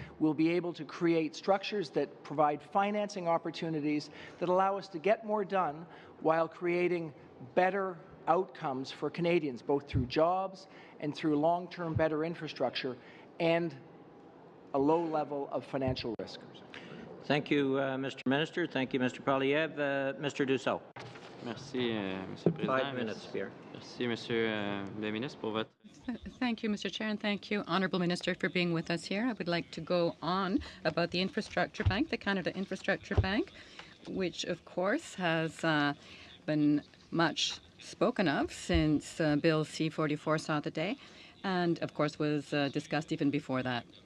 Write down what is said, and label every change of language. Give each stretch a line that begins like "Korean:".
English: We'll be able to create structures that provide financing opportunities that allow us to get more done while creating better outcomes for Canadians, both through jobs and through long-term better infrastructure and a low level of financial risk. Thank you, Mr. Minister. Thank you, Mr. Poilievre. Mr. Dussault.
French: Merci, Monsieur le Président.
English: 5 minutes, Pierre.
French: Merci, Monsieur le Ministre, pour votre...
English: Thank you, Mr. Chair, and thank you, Honourable Minister, for being with us here. I would like to go on about the Infrastructure Bank, the Canada Infrastructure Bank, which, of course, has been much spoken of since Bill C-44 saw the day, and of course was discussed even before that.